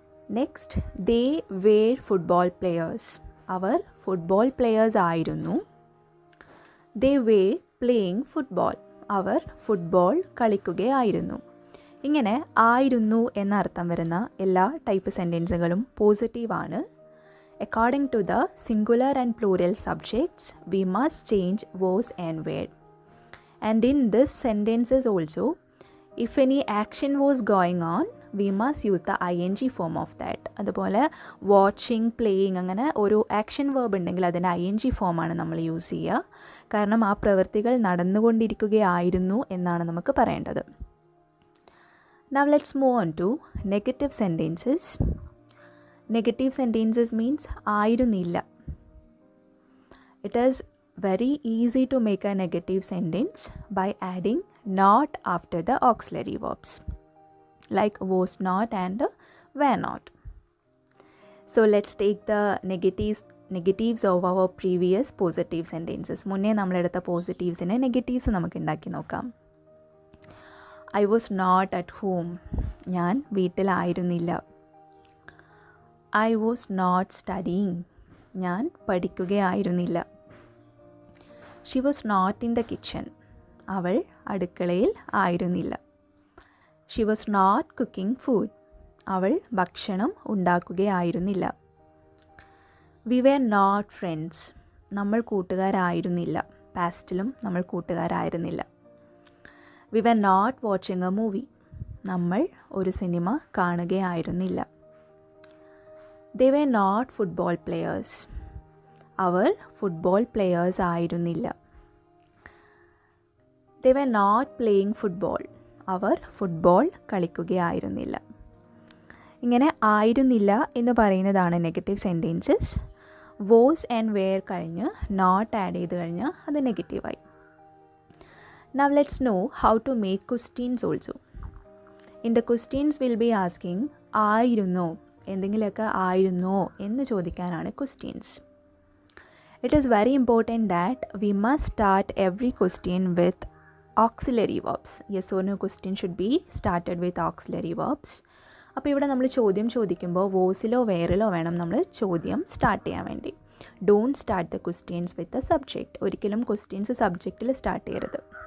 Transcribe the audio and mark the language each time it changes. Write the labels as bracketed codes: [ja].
[en] Next, they were football players. [ml] Our football players ആയിരുന്നു. [en] They were playing football. [ml] അവർ football കളിക്കുകയായിരുന്നു. ഇങ്ങനെ ആയിരുന്നു എന്നർത്ഥം വരുന്ന എല്ലാ ടൈപ്പ് സെൻറ്റൻസുകളും പോസിറ്റീവാണ്. [en] According to the singular and plural subjects, we must change was and were. And in this sentences also, if any action was going on, we must use the ing form of that. [ml] അതുപോലെ watching, playing അങ്ങനെ ഒരു action verb ഉണ്ടെങ്കിൽ അതിൻ്റെ ing ഫോമാണ് നമ്മൾ use ചെയ്യുക. കാരണം ആ പ്രവൃത്തികൾ നടന്നുകൊണ്ടിരിക്കുകയായിരുന്നു എന്നാണ് നമുക്ക് പറയേണ്ടത്. [en] Now let's move on to negative sentences. Negative sentences means ആയിരുന്നില്ല. It is very easy to make a negative sentence by adding not after the auxiliary verbs like was not and were not. So let's take the negatives of our previous positive sentences. [ml] മുന്നേ നമ്മളെടുത്ത പോസിറ്റീവ്സിനെ negatives നമുക്ക് ഉണ്ടാക്കി നോക്കാം. [en] I was not at home. [ml] ഞാൻ വീട്ടിലായിരുന്നില്ല. [en] I was not studying. [ml] ഞാൻ പഠിക്കുകയായിരുന്നില്ല. [en] She was not in the kitchen. [ml] അവൾ അടുക്കളയിൽ ആയിരുന്നില്ല. [en] She was not cooking food. [ml] അവൾ ഭക്ഷണം ഉണ്ടാക്കുകയായിരുന്നില്ല. [en] We were not friends. [ml] നമ്മൾ കൂട്ടുകാരായിരുന്നില്ല. പാസ്റ്റിലും നമ്മൾ കൂട്ടുകാരായിരുന്നില്ല. [en] We were not watching a movie. [ml] നമ്മൾ ഒരു cinema കാണുകയായിരുന്നില്ല. [en] They were not football players. [ml] Our football players ആയിരുന്നില്ല. [en] They were not playing football. [ml] Our football കളിക്കുകയായിരുന്നില്ല. ഇങ്ങനെ ആയിരുന്നില്ല എന്ന് പറയുന്നതാണ് negative sentences. Was and wear കഴിഞ്ഞ് നോട്ട് ആഡ് ചെയ്ത് കഴിഞ്ഞാൽ അത് നെഗറ്റീവായി. [en] Now let's know how to make questions also. In the questions we'll be asking [ml] ആയിരുന്നോ, എന്തെങ്കിലുമൊക്കെ ആയിരുന്നോ എന്ന് ചോദിക്കാനാണ് [en] questions. It is very important that we must start every question with auxiliary verbs. Yes or no question should be started with auxiliary verbs. [ml] അപ്പോൾ ഇവിടെ നമ്മൾ ചോദ്യം ചോദിക്കുമ്പോൾ വോസിലോ വേറിലോ വേണം നമ്മൾ ചോദ്യം സ്റ്റാർട്ട് ചെയ്യാൻ വേണ്ടി. [en] Don't start the questions with the subject. [ml] ഒരിക്കലും ക്വസ്റ്റ്യൻസ് സബ്ജക്റ്റിൽ സ്റ്റാർട്ട് ചെയ്യരുത്.